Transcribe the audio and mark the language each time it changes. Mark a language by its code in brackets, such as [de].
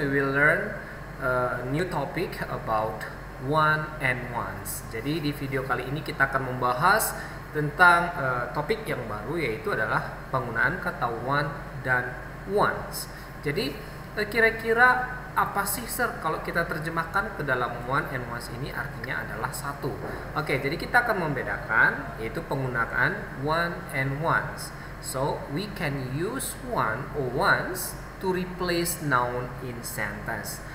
[en] We will learn a new topic about one and ones. [id] Jadi di video kali ini kita akan membahas tentang topik yang baru, yaitu adalah penggunaan kata one dan ones. Jadi kira-kira apa sih sir kalau kita terjemahkan ke dalam one and ones ini artinya adalah satu. Oke, jadi kita akan membedakan yaitu penggunaan one and ones. [en] So we can use one or ones to replace noun in sentence.